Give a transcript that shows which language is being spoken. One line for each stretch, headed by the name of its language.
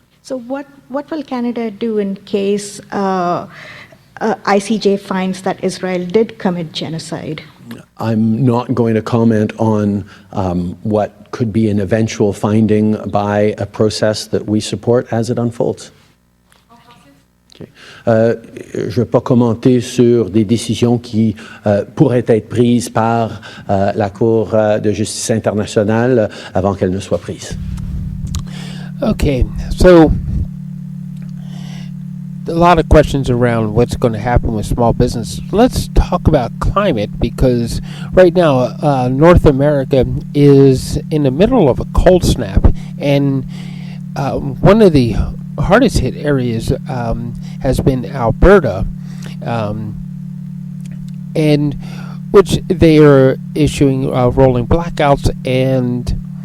English: So what will Canada do in case ICJ finds that Israel did commit genocide? I'm not going to comment on what could be an eventual finding by a process that we support as it unfolds. Okay.
French: Je ne vais pas commenter sur des décisions qui pourraient être prises par la Cour de justice internationale avant qu'elles ne soient prises.
English: Okay, so a lot of questions around what's going to happen with small business. Let's talk about climate, because right now North America is in the middle of a cold snap, and one of the hardest hit areas has been Alberta, and which they are issuing rolling blackouts, and